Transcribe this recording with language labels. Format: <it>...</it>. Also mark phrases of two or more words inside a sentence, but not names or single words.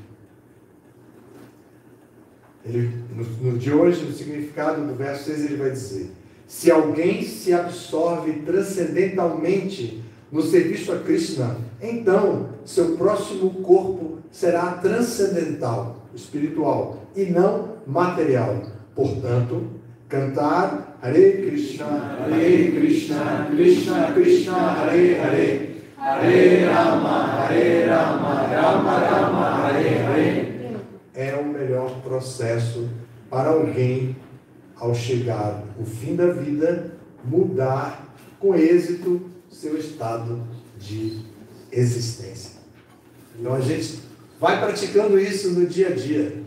<pt>No de hoje, no significado do verso 6, ele vai dizer: se alguém se absorve transcendentalmente no serviço a Krishna, então seu próximo corpo será transcendental, espiritual, e não material. Portanto, cantar</pt> <sa>Hare Krishna, Krishna Krishna, Hare Hare, Hare Rama, Rama Rama, Hare Hare,</sa> <pt>é o melhor processo para alguém, ao chegar o fim da vida, mudar com êxito seu estado de existência. Então a gente vai praticando isso no dia a dia.</pt>